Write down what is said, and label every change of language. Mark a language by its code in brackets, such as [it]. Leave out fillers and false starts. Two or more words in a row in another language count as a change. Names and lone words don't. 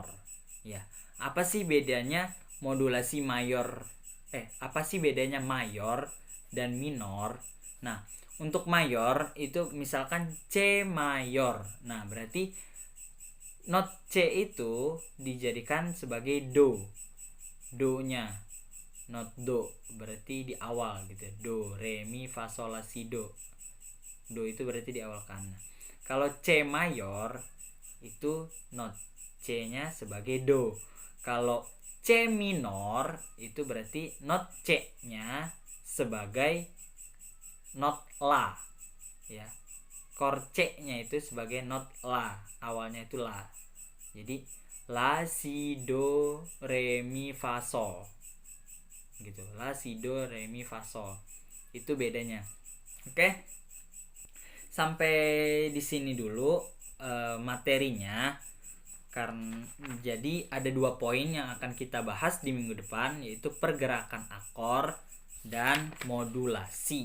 [id] Ya, apa sih bedanya modulasi mayor? Apa sih bedanya mayor dan minor? Nah, untuk mayor itu misalkan C mayor. Nah, berarti not C itu dijadikan sebagai do. Do-nya. Not do berarti di awal gitu. Do, re, mi, fa, sol, la, si, do. Do itu berarti di awal kan. Kalau C mayor itu not C-nya sebagai do. Kalau C minor itu berarti not C-nya sebagai not la ya. Chord C-nya itu sebagai not la, awalnya itu la. Jadi la, si, do, re, mi, fa, sol gitu. La, si, do, re, mi, fa, sol. Itu bedanya. Oke. Sampai di sini dulu materinya. Karena jadi ada 2 poin yang akan kita bahas di minggu depan, yaitu pergerakan akor dan modulasi.